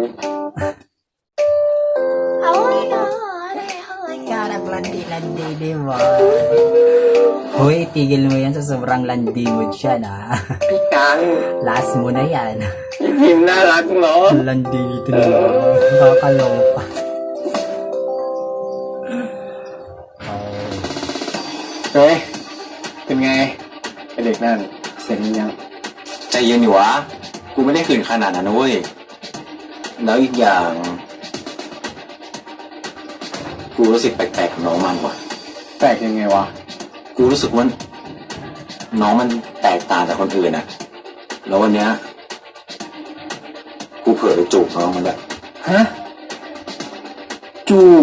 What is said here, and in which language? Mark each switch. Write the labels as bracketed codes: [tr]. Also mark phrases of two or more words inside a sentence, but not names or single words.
[en] Oh my God, [tl] ang landi-landi, di ba? Hoy, tigil mo yan sa sobrang landi mo dyan, ha? [th] พี่กัง [tl] Last mo na yan. [th] พี่ทีมน่ารักเนาะ [tl] Landi dito na. Nakakaloka. Oh. [th] เฮ้ยเป็นไงไอเด็กนั่นเสร็จหรือยังใจเย็นอยู่วะกูไม่ได้ขืนขนาดนั้นนะเว้ยแล้วอีกอย่างกูรู้สึกแปลกๆกับน้องมันว่ะแปลกยังไงวะกูรู้สึกว่าน้องมันแตกต่างจากคนอื่นอะแล้ววันเนี้ยกูเผลอไปจูบน้องมันแบบฮะจูบ